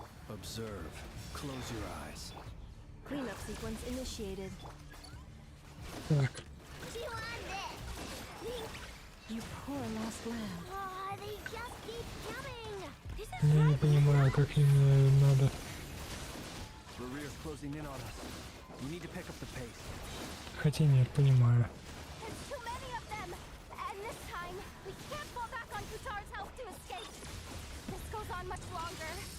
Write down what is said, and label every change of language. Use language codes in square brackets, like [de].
[en] Observe. Close your eyes. Cleanup sequence initiated. [ru] Так, [en] Do you want this? You poor lost lamb. Oh, they just keep coming! This is [ru] я не понимаю, как именно надо. [en] Rerir's closing in on us. We need to pick up the pace. [ru] Хотя нет, понимаю. [en] There's too many of them! And this time, we can't fall back on Kutar's health to escape! This goes on much longer.